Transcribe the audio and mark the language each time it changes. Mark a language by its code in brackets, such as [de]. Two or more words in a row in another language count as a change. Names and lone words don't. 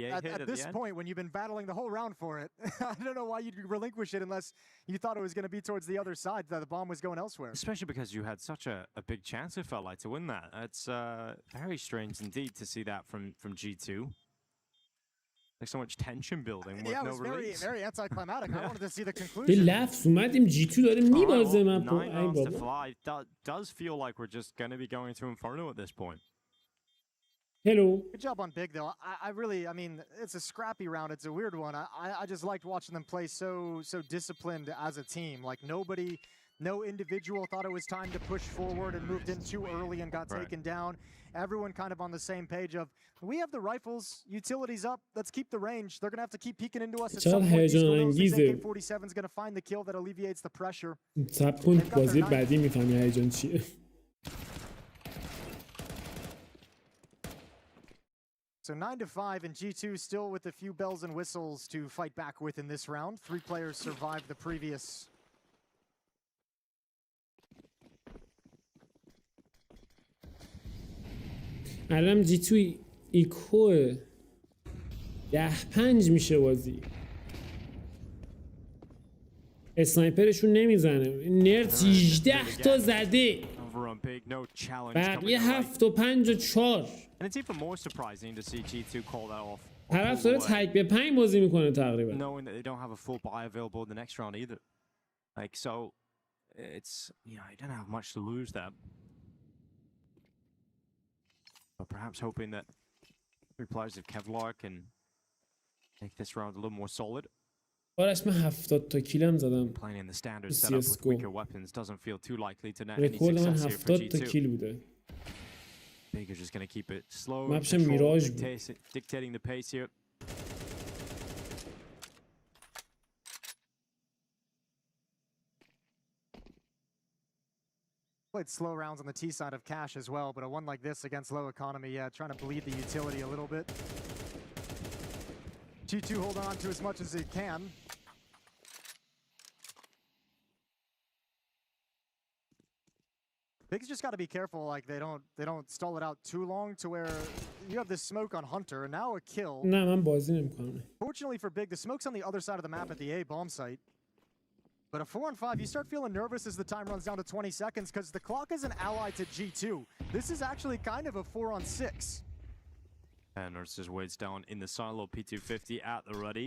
[en] at this point, when you've been battling the whole round for it, I don't know why you'd relinquish it unless you thought it was going to be towards the other side, that the bomb was going elsewhere. Especially because you had such a big chance, it felt like, to win that. It's very strange indeed to see that from G2. Like so much tension building with no release. Very anticlimactic. I wanted to see the conclusion. [fa] به لفظ اومدیم G2 داره میبازه من ای بابا. [en] Does feel like we're just going to be going to Inferno at this point. Hello. Good job on Big, though. I mean, it's a scrappy round. It's a weird one. I just liked watching them play so disciplined as a team. Like no individual thought it was time to push forward and moved in too early and got taken down. Everyone kind of on the same page of, we have the rifles, utilities up, let's keep the range. They're going to have to keep peeking into us at some point. These AK-47 is going to find the kill that alleviates the pressure. [fa] صبر کن بازی بعدی میفهمی هیجان چیه. [en] So 9-5 and G2 still with a few bells and whistles to fight back with in this round. 3 players survived the previous. [fa] الان G2 ایکو 10-5 میشه بازی. اسنایپرشون نمیزنه. نرد 18 تا زده. بقیه 7 و 5 و 4. [en] And it's even more surprising to see G2 call that off. [fa] طرف داره تک به 5 بازی میکنه تقریبا. [en] Knowing that they don't have a full buy available in the next round either. Like so, it's you don't have much to lose there. But perhaps hoping that 3 players of Kevlar can make this round a little more solid. [fa] آرش من 70 تا کیلم زدم. [en] Playing in the standard setup with weaker weapons doesn't feel too likely to net any [fa] رکورد من [en] success here for [fa] 70 تا [en] G2. [fa] کیل بوده. [en] Big is just going to keep it slow, [fa] مپش [en] control, [fa] میراژ [en] dictating the pace here. Played slow rounds on the T side of Cash as well, but a one like this against low economy, yeah, trying to bleed the utility a little bit. G2 hold on to as much as they can. Big's just got to be careful, like they don't stall it out too long to where you have this smoke on Hunter and now a kill. [fa] نه من بازی نمی‌کنم. [en] Fortunately for Big, the smoke's on the other side of the map at the A bomb site. But a 4-on-5, you start feeling nervous as the time runs down to 20 seconds because the clock is an ally to G2. This is actually kind of a 4-on-6. And Nurses waits down in the silo, P250 at the ready.